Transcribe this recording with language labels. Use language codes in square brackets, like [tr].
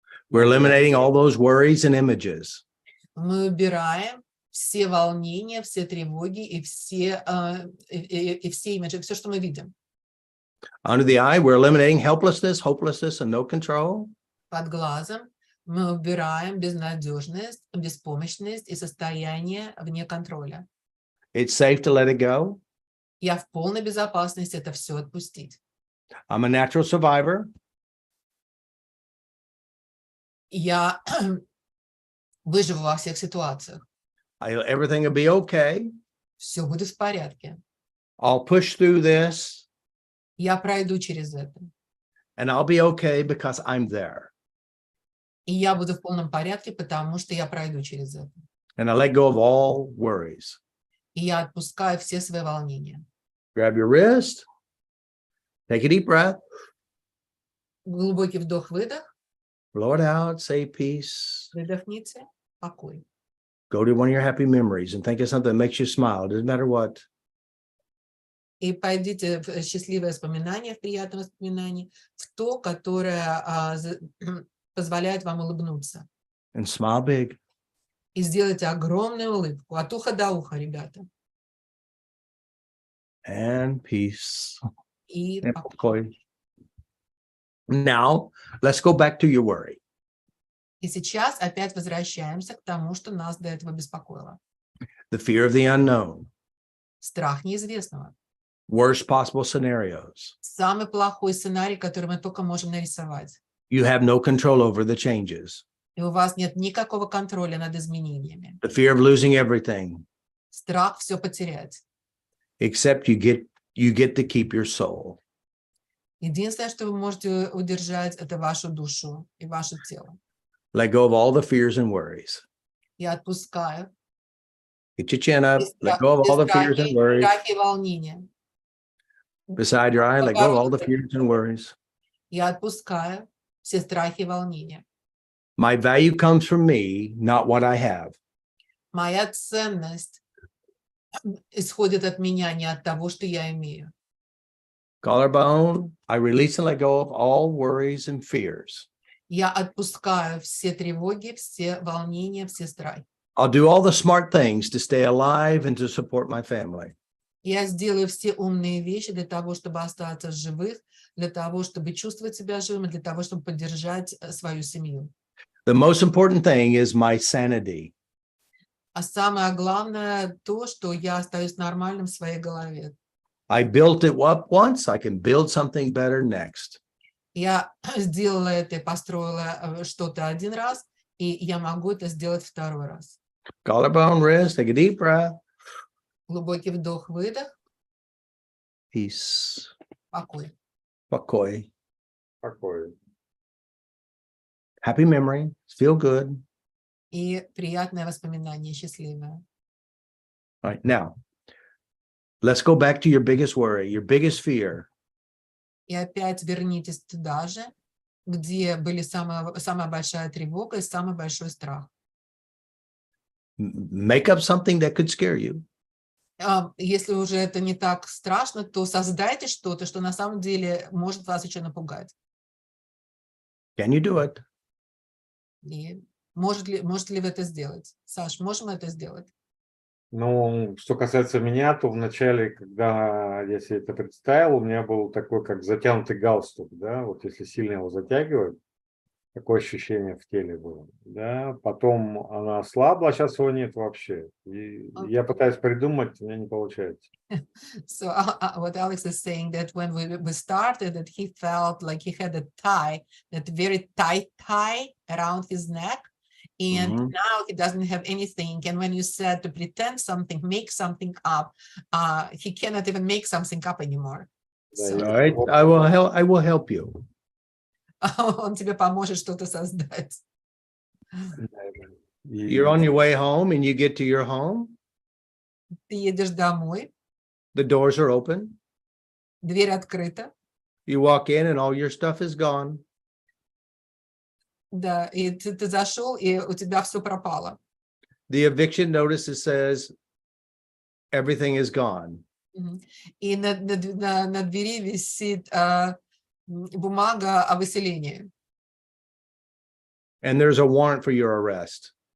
[en] We're eliminating all those worries and images. [ru] Мы убираем все волнения, все тревоги и все имиджи, все, что мы видим. [en] Under the eye, we're eliminating helplessness, hopelessness, and no control. [ru] Под глазом мы убираем безнадежность, беспомощность и состояние вне контроля. [en] It's safe to let it go. [ru] Я в полной безопасности это все отпустить. [en] I'm a natural survivor. [ru] Я выживу во всех ситуациях. [en] Everything will be okay. [ru] Все будет в порядке. [en] I'll push through this. [ru] Я пройду через это. [en] And I'll be okay because I'm there. [ru] И я буду в полном порядке, потому что я пройду через это. [en] And I let go of all worries. [ru] И я отпускаю все свои волнения. [en] Grab your wrist. Take a deep breath. [ru] Глубокий вдох-выдох. [en] Blow it out. Say peace. [ru] Выдохните. Покой. [en] Go to one of your happy memories and think of something that makes you smile. It doesn't matter what. [ru] И пойдите в счастливое воспоминание, в приятное воспоминание, в то, которое позволяет вам улыбнуться. [en] And smile big. [ru] И сделайте огромную улыбку от уха до уха, ребята. [en] And peace. [ru] И [en] And [ru] покой. [en] Now, let's go back to your worry. [ru] сейчас опять возвращаемся к тому, что нас до этого беспокоило. [en] The fear of the unknown. [ru] Страх неизвестного. [en] Worst possible scenarios. [ru] Самый плохой сценарий, который мы только можем нарисовать. [en] You have no control over the changes. [ru] И у вас нет никакого контроля над изменениями. [en] The fear of losing everything. [ru] Страх все потерять. [en] Except you get to keep your soul. [ru] Единственное, что вы можете удержать, это вашу душу и ваше тело. [en] Let go of all the fears and worries. [ru] Я отпускаю [en] Get your chin up. Let go of all the fears and worries. [ru] страхи и волнения. [en] Beside your eye, let go of all the fears and worries. [ru] Я отпускаю все страхи и волнения. [en] My value comes from me, not what I have. [ru] Моя ценность исходит от меня, не от того, что я имею. [en] Collarbone, I release and let go of all worries and fears. [ru] Я отпускаю все тревоги, все волнения, все страхи. [en] I'll do all the smart things to stay alive and to support my family. [ru] Я сделаю все умные вещи для того, чтобы остаться живых, для того, чтобы чувствовать себя живым, и для того, чтобы поддержать свою семью. [en] The most important thing is my sanity. [ru] А самое главное то, что я остаюсь нормальным в своей голове. [en] I built it up once, I can build something better next. [ru] Я сделала это и построила что-то один раз, и я могу это сделать второй раз. [en] Collarbone, wrist, take a deep breath. [ru] Глубокий вдох-выдох, [en] Peace. [ru] покой. Покой. Покой. [en] Happy memory. Feel good. [ru] И приятное воспоминание, счастливое. [en] All right, now, let's go back to your biggest worry, your biggest fear. [ru] И опять вернитесь туда же, где были самая большая тревога и самый большой страх. [en] Make up something that could scare you. [ru] Если уже это не так страшно, то создайте что-то, что на самом деле может вас еще напугать. [en] Can you do it? [ru] И можете ли вы это сделать? Саш, можем мы это сделать? Ну, что касается меня, то вначале, когда я себе это представил, у меня был такой, как затянутый галстук, да, вот если сильно его затягивать, такое ощущение в теле было, да, потом она ослабла, а сейчас его нет вообще. И я пытаюсь придумать, у меня не получается. [en] So what Alex is saying that when we started, that he felt like he had a tie, that very tight tie around his neck, and now he doesn't have anything. And when you said to pretend something, make something up, he cannot even make something up anymore. [ru] Да, [en] So, All right, I will help you. [ru] он тебе поможет что-то создать. [en] You're on your way home and you get to your home, [ru] Ты едешь домой, [en] the doors are open, [ru] дверь открыта, [en] you walk in and all your stuff is gone. [ru] да, и ты зашел, и у тебя все пропало. [en] The eviction notice says everything is gone. [ru] И на двери висит бумага о выселении. [en] And there's a warrant for your arrest.